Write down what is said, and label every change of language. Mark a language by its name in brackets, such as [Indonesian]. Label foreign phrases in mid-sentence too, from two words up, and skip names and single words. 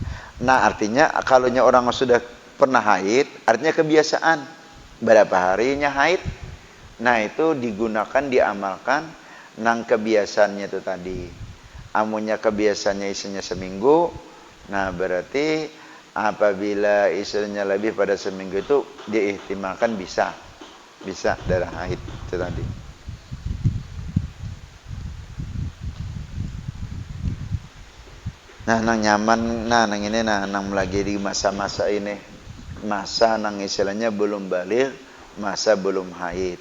[Indonesian] Nah, artinya kalau orang sudah pernah haid, artinya kebiasaan berapa harinya haid. [Banjar] Nah, itu digunakan, diamalkan nang kebiasaannya itu tadi. Amunnya kebiasaannya isinya seminggu, nah berarti apabila isinya lebih pada seminggu itu diihtimalkan bisa darah haid itu tadi. Nah, nang nyaman, nang ini nang lagi di masa-masa ini, masa nang istilahnya belum balik, masa belum haid.